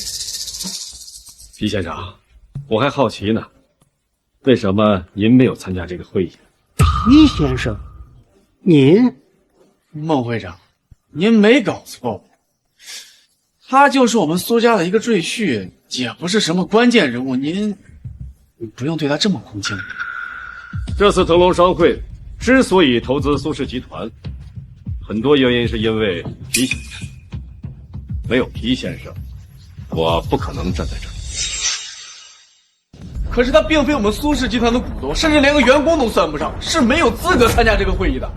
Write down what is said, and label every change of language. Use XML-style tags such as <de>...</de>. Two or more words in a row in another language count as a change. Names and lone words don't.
<zh>皮先生，我還好奇呢，為什麼您沒有參加這個會議？皮先生，您？孟會長，您沒搞錯吧？他就是我們蘇家的一個赘婿，也不是什麼關鍵人物，您不用對他這麼恭敬。這次騰龍商會之所以投資蘇氏集團，很多原因是因為皮先生，沒有皮先生，我不可能站在這裡。可是他並非我們蘇氏集團的股東，甚至連個員工都算不上，是沒有資格參加這個會議的。</zh>